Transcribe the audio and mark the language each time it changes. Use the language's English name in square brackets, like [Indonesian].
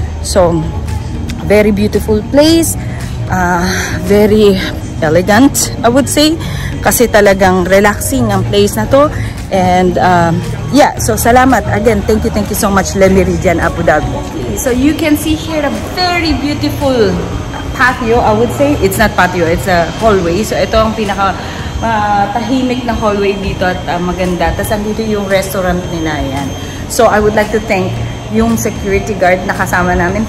[English] So very beautiful place, very elegant, I would say, [Filipino] kasi talagang relaxing ang place na to. [English] And yeah, so salamat again, thank you so much Le Méridien Abu Dhabi. So you can see here a very beautiful patio, I would say. It's not patio, it's a hallway. [Filipino] So ito ang pinaka tahimik na hallway dito at maganda. Tapos andito yung restaurant nila, yan. [English] So I would like to thank yung security guard [Filipino] na kasama namin.